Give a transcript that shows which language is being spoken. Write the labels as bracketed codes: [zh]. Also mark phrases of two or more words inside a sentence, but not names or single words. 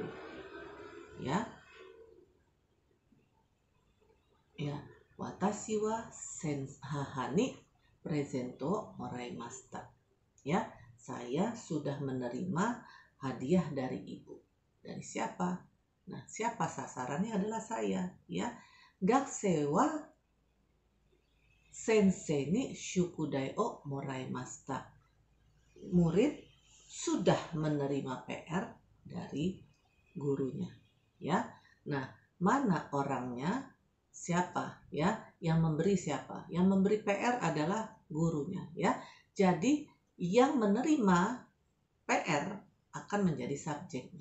[id] Ya. Ya, [ja] 私は母にプレゼントをもらいました. [id] Ya, saya sudah menerima hadiah dari ibu. Dari siapa? Nah, siapa sasarannya adalah saya, ya. [ja] 学生は先生に宿題をもらいました. [id] Murid sudah menerima PR dari gurunya, ya. Nah, mana orangnya? Siapa, ya? Yang memberi siapa? Yang memberi PR adalah gurunya, ya. Jadi yang menerima PR akan menjadi subjeknya.